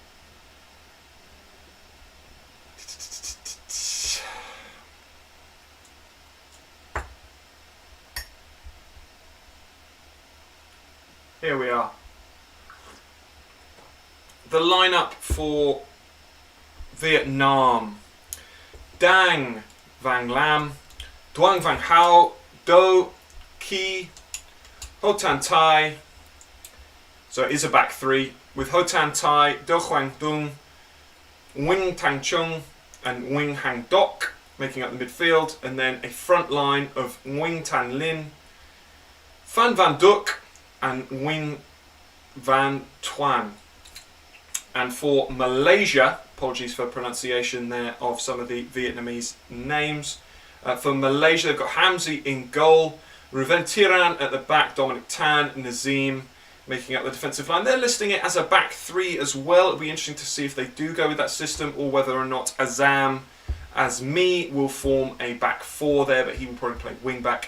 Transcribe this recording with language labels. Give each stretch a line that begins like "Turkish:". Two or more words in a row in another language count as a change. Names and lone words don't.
English: Here we are. The lineup for Vietnam. Dang Vang Lam, Duang Vang Hao, Do Ki, Ho Tan Tai. So it is a back three with Ho Tan Tai, Do Huang Dung, Wing Tang Chung, and Wing Hang Dok making up the midfield, and then a front line of Wing Tan Lin, Phan Van Duk, and Wing Van Tuan. And for Malaysia, apologies for pronunciation there of some of the Vietnamese names. For Malaysia, they've got Hamzi in goal, Ruven Tiran at the back, Dominic Tan, Nazim making up the defensive line. They're listing it as a back three as well. It'll be interesting to see if they do go with that system or whether or not Azam Azmi will form a back four there, but he will probably play wing back.